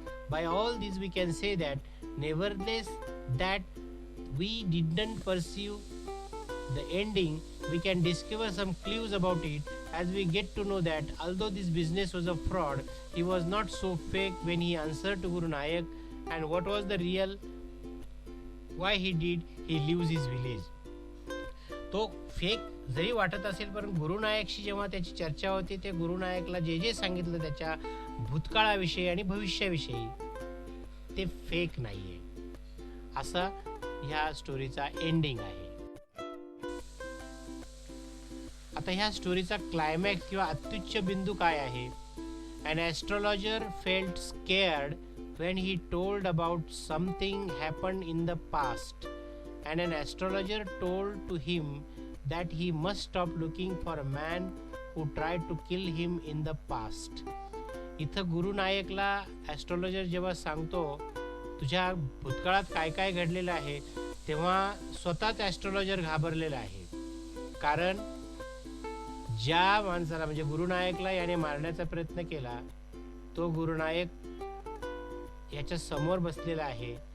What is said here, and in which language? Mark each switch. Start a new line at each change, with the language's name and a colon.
English: By all this we can say that nevertheless that we didn't perceive the ending, we can discover some clues about it as we get to know that although this business was a fraud, he was not so fake when he answered to Guru Nayak, and what was the real why he leaves his village.
Marathi: तो fake जरी वाटत असेल, पण गुरु नायकशी जेव्हा त्याची चर्चा होती, ते गुरु नायकला जे जे सांगितलं त्याच्या भूतकाळाविषयी आणि भविष्याविषयी, ते फेक नाहीये, असा ह्या स्टोरीचा एंडिंग आहे. आता ह्या स्टोरीचा क्लायमॅक्स किंवा अत्युच्च बिंदू काय आहे?
English: An astrologer felt scared when he told about something happened in the past, and an astrologer told to him that he must stop looking for a man who tried to kill him in the past.
Marathi: इथं गुरु नायकला astrologer जेव्हा सांगतो तुझ्या भूतकाळात काय काय घडलेलं आहे, तेव्हा स्वतःच ॲस्ट्रॉलॉजर घाबरलेला आहे. कारण ज्या माणसाला, म्हणजे गुरुनायकला याने मारण्याचा प्रयत्न केला, तो गुरुनायक याच्या समोर बसलेला आहे.